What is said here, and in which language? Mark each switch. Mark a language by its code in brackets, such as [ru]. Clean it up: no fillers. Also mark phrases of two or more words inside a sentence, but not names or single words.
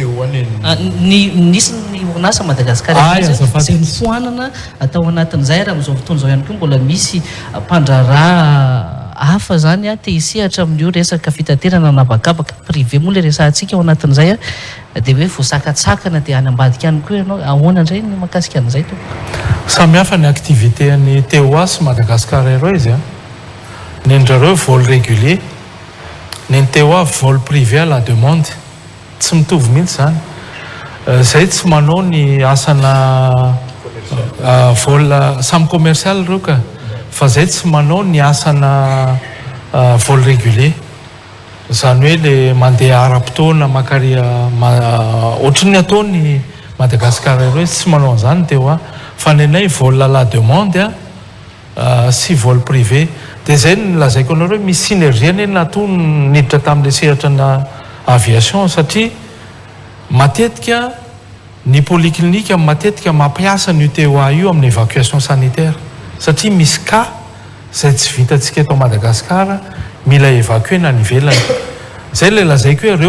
[mg] nisy ny orinasa Madagascar zay mifoanana atao anatin'izay raha amin'izao fotoana izao ihany koa mbola misy mpandraraha hafa zany a te hisehatra amin'io resaka fitaterana anabakabaka privé moa le resantsika ao anatin'izay a dia hoe voasakatsakana dia any ambadika any koa ianao ahoana indray ny makasika an'izay to samy hafa ny activité ny TOA sy Madagascar Airways a ny andrareo [fr] vol régulier [mg] ny TOA [fr] vol privé à la demande [mg] tsy mitovy mihitsy zany zay tsy manao ny asana vol samy commercial reo ka fa zay tsy manao ny asana [fr] vol régulier [mg] zany hoe le mandeha ara-potoana makaria ohatrany ataony Madagascar Airways tsy manao an'izany TOA fa ny anay [fr] vol à la demande [mg] sy [fr] vol privé [mg] dia zay ny lazaiko anareo hoe misy synergie ane natoa niditra tamin'le sehatra na aviation satria matetika ny polyclinique matetika mampiasa ny TOA io amin'ny [fr] évacuation sanitaire [mg] satria misy cas zay tsy vitantsika eto Madagasikara mila évacuer na ny ivelany zay le lazaiko hoe